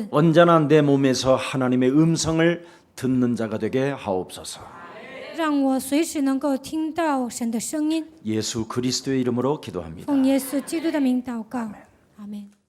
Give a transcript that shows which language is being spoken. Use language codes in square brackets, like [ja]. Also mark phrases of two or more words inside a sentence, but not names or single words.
[ko] 언제나 내 몸에서 하나님의 음성을 듣는 자가 되게 하옵소서. [zh] 让我随时能够听到神的声音。 [ko] 예수 그리스도의 이름으로 기도합니다. [zh] 奉耶稣基督的名祷告，阿门。